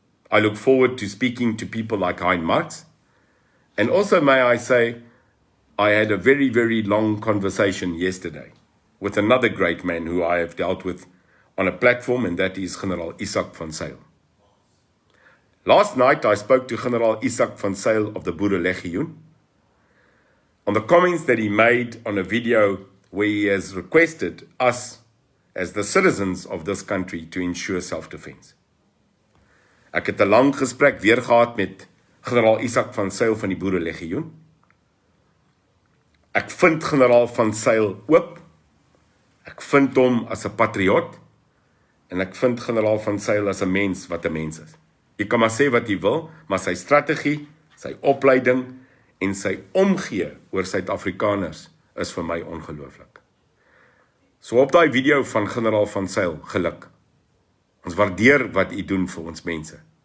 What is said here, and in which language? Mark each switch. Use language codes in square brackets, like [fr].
[en] I look forward to speaking to people like Hein Marx. And also, may I say, I had a very, very long conversation yesterday with another great man who I have dealt with on a platform, and that is General Izak van Zyl. Last night, I spoke to General Izak van Zyl of the Boerelegioen on the comments that he made on a video where he has requested us, as the citizens of this country, to ensure self-defense. [af] Ek het 'n lang gesprek weer gehad met Generaal Izak van Zyl van die Boerelegioen. Ek vind Generaal van Zyl oop. Ek vind hom as 'n patriot. En ek vind Generaal van Zyl as 'n mens wat 'n mens is. Jy kan maar sê wat jy wil, maar sy strategie, sy opleiding en sy omgee oor Suid-Afrikaners is vir my ongelooflik. So op daai video van Generaal van Zyl, geluk. Ons waardeer wat u doen vir ons mense.